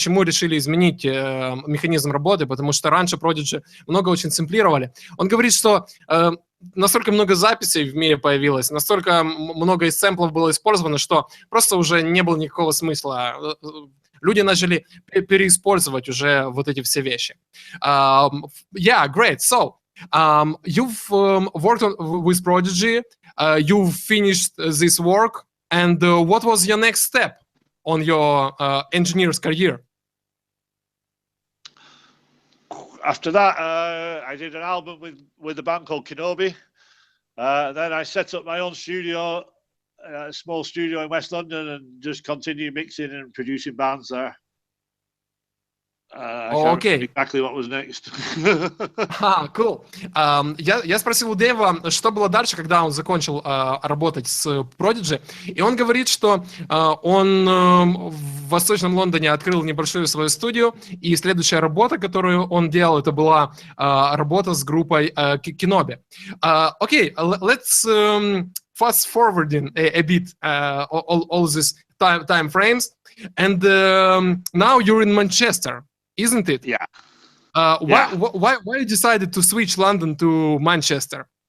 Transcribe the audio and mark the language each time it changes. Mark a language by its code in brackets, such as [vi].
[ru] Почему решили изменить механизм работы? Потому что раньше Prodigy много очень сэмплировали. Он говорит, что настолько много записей в мире появилось, настолько много из сэмплов было использовано, что просто уже не было никакого смысла. Люди начали переиспользовать уже вот эти все вещи. [en] Yeah, great. So, you've worked with Prodigy, you've finished this work, and what was your next step on your engineer's career? After that, I did an album with a band called Kenobi. Then I set up my own studio, a small studio in West London, and just continue mixing and producing bands there. I can't remember exactly what was next. Cool. [ru] Я спросил у Дэйва, что было дальше, когда он закончил работать с Prodigy, и он говорит, что он в Восточном Лондоне открыл небольшую свою студию, и следующая работа, которую он делал, это была работа с группой Kenobi. [en] Okay, let's fast forwarding a bit all these time frames, and now you're in Manchester, isn't it? Yeah. Why you decided to switch London to Manchester?